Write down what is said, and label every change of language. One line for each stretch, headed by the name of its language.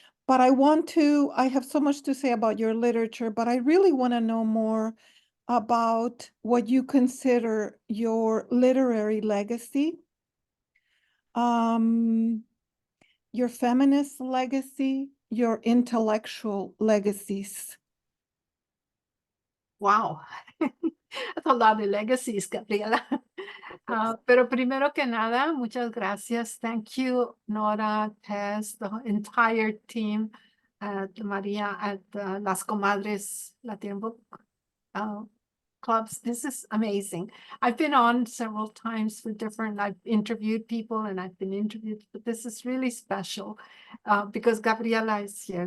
English: But I have so much to say about your literature, but I really want to know more about what you consider your literary legacy, your feminist legacy, your intellectual legacies. Wow, that's a lot of legacies, Gabriela.
Spanish: Pero primero que nada, muchas gracias.
English: Thank you, Nora, Tess, the entire team at Maria at Las Comadres Latino Book Clubs. This is amazing. I've been on several times for I've interviewed people and I've been interviewed, but this is really special because Gabriela is here.